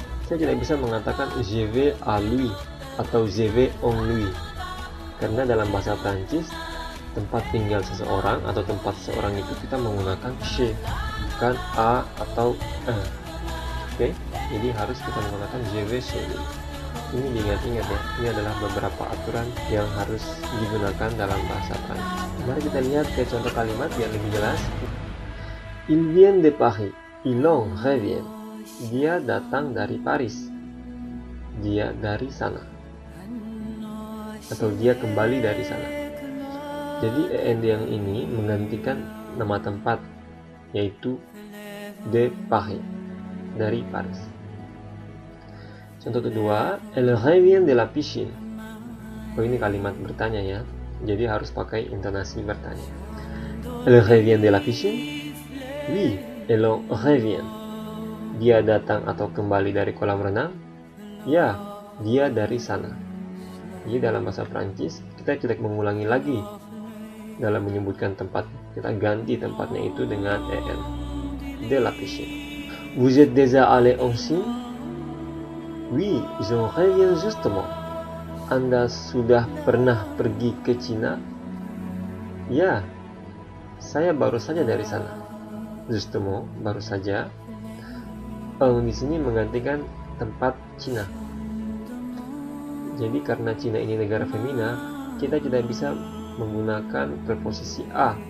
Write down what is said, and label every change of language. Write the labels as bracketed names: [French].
[Indonesian] Saya tidak bisa mengatakan [French] je vais à lui [Indonesian] atau [French] je vais en lui, [Indonesian] karena dalam bahasa Prancis tempat tinggal seseorang atau tempat seseorang itu kita menggunakan chez, bukan a atau un. Oke, jadi harus kita menggunakan [French] je vais chez lui. [Indonesian] Ini diingat-ingat ya, ini adalah beberapa aturan yang harus digunakan dalam bahasa Prancis. Mari kita lihat ke contoh kalimat biar lebih jelas. [French] Il vient de Paris, il en revient. [Indonesian] Dia datang dari Paris, dia dari sana, atau dia kembali dari sana. Jadi en yang ini menggantikan nama tempat, yaitu de Paris, dari Paris. Contoh kedua, [French] elle revient de la piscine. [Indonesian] Oh, ini kalimat bertanya ya, jadi harus pakai intonasi bertanya. [French] Elle revient de la piscine? Oui, elle revient. [Indonesian] Dia datang atau kembali dari kolam renang? Ya, dia dari sana. Jadi dalam bahasa Prancis kita tidak mengulangi lagi dalam menyebutkan tempat, kita ganti tempatnya itu dengan en, de la piscine. [French] Vous êtes déjà allé en Chine? Oui, je reviens justement. [Indonesian] Anda sudah pernah pergi ke Cina? Ya, saya baru saja dari sana. Justement, baru saja. Di sini menggantikan tempat Cina. Jadi karena Cina ini negara femina, kita tidak bisa menggunakan preposisi a.